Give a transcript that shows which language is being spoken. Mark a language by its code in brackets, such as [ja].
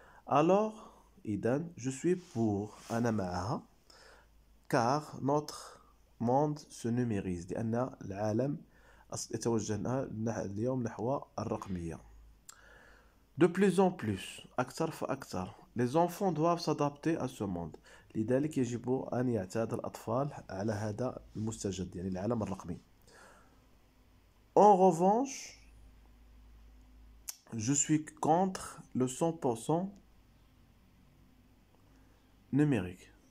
[fr] Alors, [ar] إذن, [fr] je suis pour [ar] أنا معها [fr] car notre monde se numérise [ar] لأن العالم يتوجه اليوم نحو الرقمية. [fr] De plus en plus [ar] أكثر فأكثر [fr] les enfants doivent s'adapter à ce monde. [ar] لذلك يجب أن يعتاد الأطفال على هذا المستجد يعني العالم الرقمي. [fr] En revanche, je suis contre le 100% numérique.